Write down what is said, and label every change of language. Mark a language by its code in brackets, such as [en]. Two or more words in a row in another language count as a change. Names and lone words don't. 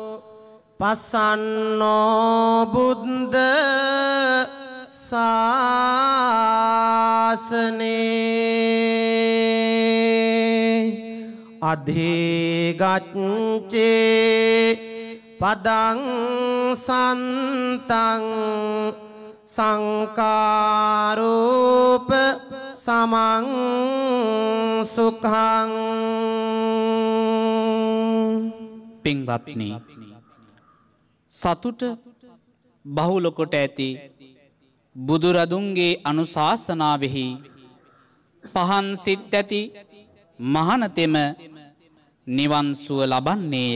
[pi] පසන්නෝ බුද්ධ ශාසනේ අධිගච්ඡේ පදං සන්තං සංකාරූප සමං සුඛං [si] පින්වත්නි සතුට බහුල කොට ඇති බුදුරදුන්ගේ අනුශාසනාවෙහි පහන් සිත් ඇති මහණතෙම නිවන් සුව ලබන්නේය.